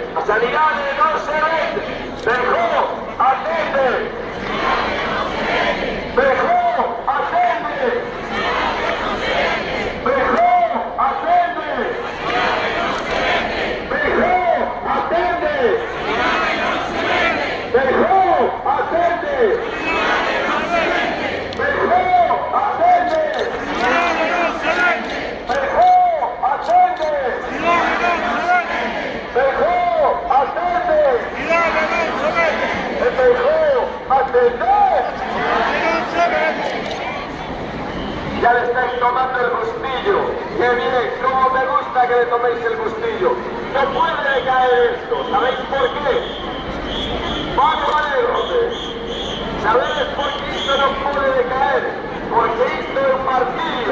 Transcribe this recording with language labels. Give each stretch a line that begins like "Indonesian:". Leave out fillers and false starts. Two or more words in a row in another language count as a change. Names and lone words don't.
Galician: Sanidade non se vende. Feijó, atende. Feijó, atende. Feijó, atende. Feijó, atende. Feijó, atende. Feijó, atende. Feijó, atende. Feijó, atende. Feijó, atende.
Spanish: Ya le estáis tomando el gustillo. Qué bien, cómo me gusta que le toméis el gustillo. No puede decaer esto. ¿Sabéis por qué? Vale, hombre. ¿Sabéis por qué esto no puede decaer? Porque esto es un martirio.